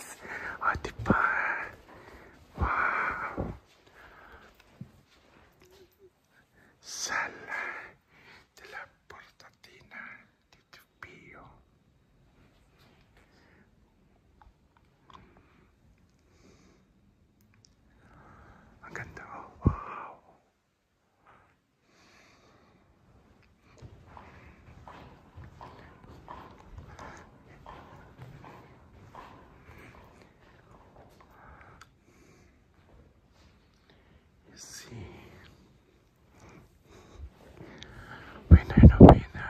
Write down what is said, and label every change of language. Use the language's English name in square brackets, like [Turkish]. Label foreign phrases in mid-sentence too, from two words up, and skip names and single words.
[Filipino] O, diba? Wow! Sala de la Portatina di Pio. Ang ganda, oh. Wow! See, winner na winner.